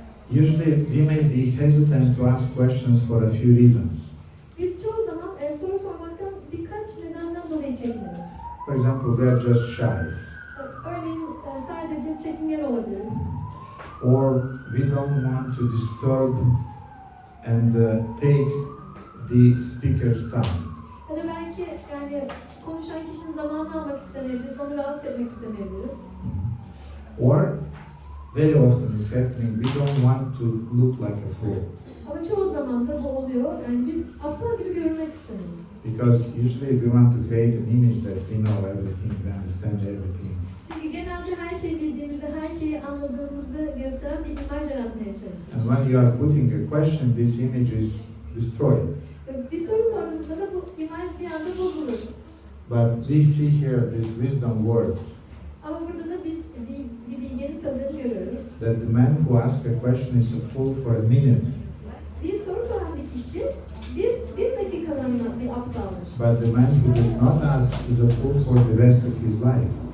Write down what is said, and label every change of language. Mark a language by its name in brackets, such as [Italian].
[English] Usually, we may be hesitant to ask questions for a few reasons. [Turkish] Biz çoğu zaman soru sormaktan birkaç nedenden dolayı çekiniriz. [English] For example, we are just shy, [Turkish] Örneğin sadece çekingen olabiliriz. [English] or we don't want to disturb and take the speaker's time. [Turkish] Ya da belki yani konuşan kişinin zamanını almak istemeyebiliriz, onu rahatsız etmek istemeyebiliriz. [English] Or, very often it's happening, we don't want to look like a fool. [Turkish] Ama çoğu zaman da bu oluyor. Yani biz aptal gibi görünmek istemeyiz. [English] Because usually we want to create an image that we know everything, we understand everything. [Turkish] Çünkü genelde her şeyi bildiğimizi, her şeyi anladığımızı gösteren bir imaj yaratmaya çalışıyoruz. [English] And when you are putting a question, this image is destroyed. [Turkish] Bir soru sorduğumuzda da bu imaj bir anda bozulur. [English] But we see here these wisdom words, [Turkish] Ama burada da biz bir bilgenin sözlerini görüyoruz. [English] that the man who asks a question is a fool for a minute, [Turkish] Bir soru soran bir kişi bir dakikalığına bir aptaldır. [English] but the man who does not ask is a fool for the rest of his life.